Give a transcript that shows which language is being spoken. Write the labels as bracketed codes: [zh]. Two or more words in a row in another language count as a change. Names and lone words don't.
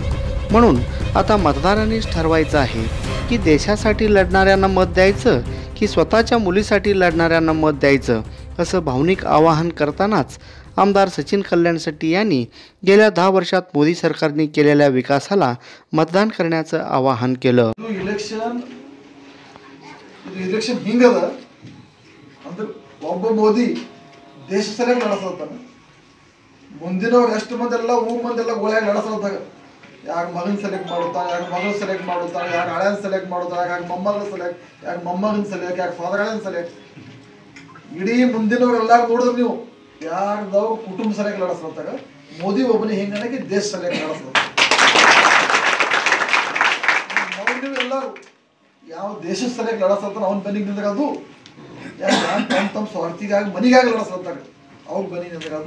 [mr] म्हणून आता मतदारांनीच ठरवायचं आहे की देशासाठी लढणाऱ्यांना मत द्यायचं की स्वतःच्या मुलीसाठी लढणाऱ्यांना मत द्यायचं, असं भावनिक आवाहन करतानाच आमदार सचिन कल्याण शेट्टी यांनी गेल्या 10 वर्षात मोदी सरकारने केलेल्या विकासाला मतदान करण्याचं आवाहन केलं। [kn] इलेक्शन ಹಿಂಗದ ಅಂದ್ರೆ ಒಬ್ಬ ಮೋದಿ ದೇಶ ಸಲಗ ನಡೆಸತಾನ, ಮುಂದಿನವರು ಎಷ್ಟು ಮಂದೆಲ್ಲ ಊರ್ ಮಂದೆಲ್ಲ ಗೋಳ್ಯಾಗ ನಡೆಸತಾಗ ಯಾರ ಮಗನ್ ಸೆಲೆಕ್ಟ್ ಮಾಡುತ್ತಾನೆ, ಯಾರ ಮಗಳು ಸೆಲೆಕ್ಟ್ ಮಾಡುತ್ತಾನೆ, ಯಾರ ಹಳೆಯನ್ ಸೆಲೆಕ್ಟ್ ಮಾಡುತ್ತಾನೆ, ಯಾರ ಮೊಮ್ಮಗಳ ಸೆಲೆಕ್ಟ್, ಯಾರ ಮೊಮ್ಮಗನ್ ಸೆಲೆಕ್ಟ್, ಯಾರ ಫಾದರ್ಗಳನ್ನ ಸೆಲೆಕ್ಟ್, ಇಡೀ ಮುಂದಿನವರೆಲ್ಲರೂ ನೋಡಿದ್ರೆ ನೀವು ಯಾರ್ದವ್ರು ಕುಟುಂಬ ಸೆಲೆಕ್ಟ್ ನಡೆಸತಾಗ ಮೋದಿ ಒಬ್ಬನೇ ಹಿಂಗನಾಗಿ ದೇಶ ಸೆಲೆಕ್ಟ್ ನಡೆಸತಾಗ ಎಲ್ಲರೂ ಯಾವ ದೇಶ ಸಲಕ್ಕೆ ಲಡಸತ್ತಾರ ಅವ್ನ ಬನಿಗೆ ನಿಂತಾಗದು, ತಮ್ಮ ಸ್ವಾರ್ಥಿಗಾಗಿ ಮನಿಗಾಗಿ ಲಡಸತ್ತಾರ ಅವ್ರ ಬನಿ ನಿಂತಾಗದು।